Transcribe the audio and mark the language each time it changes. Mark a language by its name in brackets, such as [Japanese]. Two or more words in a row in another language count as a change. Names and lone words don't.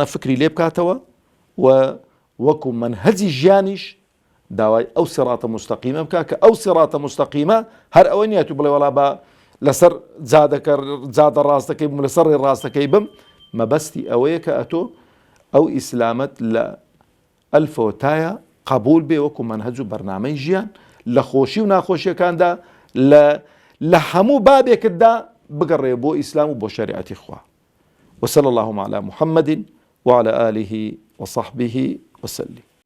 [Central Kurdish] فکری لێ بکاتەوە و وەکو منهەجی ژیانیش داوای ئەو سیڕاتە مستەقیمە بکە کە ئەو سیڕاتە مستەقیمە هەر ئەوە نیە تو بڵێ وەڵا بە لەسەر جادە ڕاستەکەی بم لەسەر ڕێ ڕاستەکەی بم مەبەستی ئەوەیە کە ئەتۆ ئەو ئیسلامەت لە ئەلفەوە تایە قبول بێ وەکو منهەج و بەرنامەی ژیان لە خۆشی و ناخۆشیەکاندا لە هەموو بابێکتدا بگەڕێ بۆ ئیسلام و بۆ شەریعەتی خوا. [Arabic] وصلى اللهم على محمد وعلى آله وصحبه وسلم.